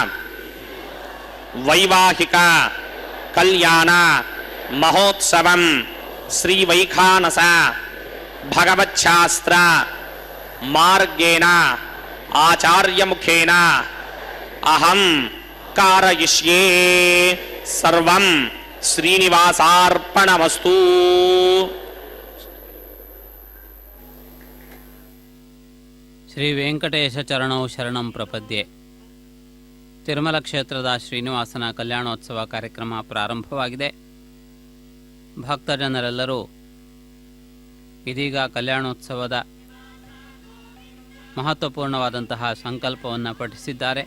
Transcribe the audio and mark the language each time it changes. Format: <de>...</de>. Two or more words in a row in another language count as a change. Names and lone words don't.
<sa>వైవాహిక కళ్యాణ మహోత్సవం శ్రీ వైఖానస భగవచ్ఛాస్త్ర మార్గేణ ఆచార్యముఖేన అహం కారయిష్యే. సర్వం శ్రీనివాసార్పణమస్తు. ಶ್ರೀ ವೆಂಕಟೇಶ ಚರಣೌ ಶರಣಂ ಪ್ರಪದ್ಯೆ.</sa> <kn>ತಿರುಮಲ ಕ್ಷೇತ್ರದ ಶ್ರೀನಿವಾಸನ ಕಲ್ಯಾಣೋತ್ಸವ ಕಾರ್ಯಕ್ರಮ ಪ್ರಾರಂಭವಾಗಿದೆ. ಭಕ್ತಜನರೆಲ್ಲರೂ ಇದೀಗ ಕಲ್ಯಾಣೋತ್ಸವದ ಮಹತ್ವಪೂರ್ಣವಾದಂತಹ ಸಂಕಲ್ಪವನ್ನು ಪಠಿಸಿದ್ದಾರೆ.</kn>